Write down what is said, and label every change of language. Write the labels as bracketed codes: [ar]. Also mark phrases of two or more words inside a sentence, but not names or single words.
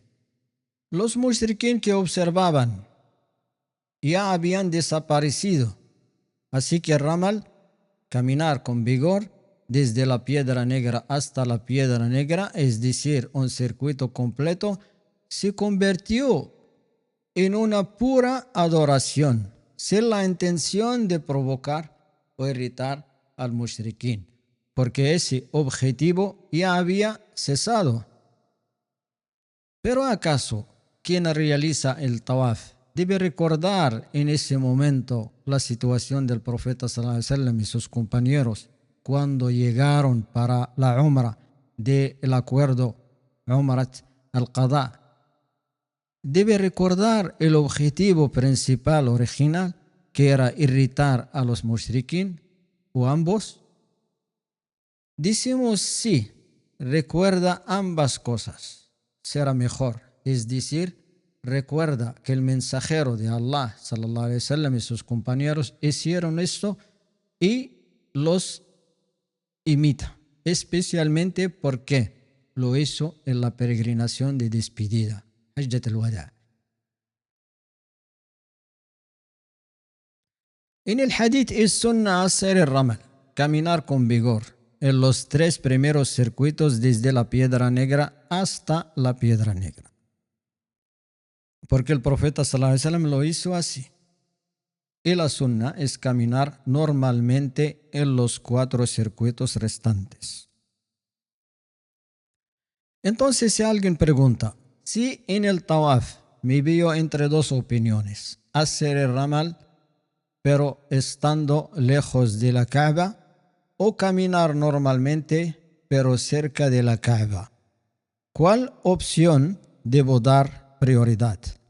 [es] Los mushriquín que observaban ya habían desaparecido, así que el ramal, caminar con vigor desde la Piedra Negra hasta la Piedra Negra, es decir, un circuito completo, se convirtió en una pura adoración, sin la intención de provocar o irritar al mushriquín, porque ese objetivo ya había cesado. Pero ¿acaso quien realiza el tawaf debe recordar en ese momento la situación del profeta [ar] صلى الله عليه وسلم [es] y sus compañeros cuando llegaron para la Umrah del acuerdo [ar] عمرة القضاء? [es] Debe recordar el objetivo principal original, que era irritar a los mushriquín, o ambos. Decimos sí, recuerda ambas cosas, será mejor. Es decir, recuerda que el mensajero de Allah [ar] صلى الله عليه وسلم [es] y sus compañeros hicieron esto y los imita, especialmente porque lo hizo en la peregrinación de despedida, [ar] حجة الوداع'. [es] En el hadith es sunna hacer el ramal, caminar con vigor en los 3 primeros circuitos desde la Piedra Negra hasta la Piedra Negra, porque el profeta [ar] صلى الله عليه وسلم [es] lo hizo así. Y la sunna es caminar normalmente en los 4 circuitos restantes. Entonces, si alguien pregunta, si en el tawaf me veo entre 2 opiniones, hacer el ramal pero estando lejos de la Kaaba, o caminar normalmente pero cerca de la Kaaba, ¿cuál opción debo dar prioridad?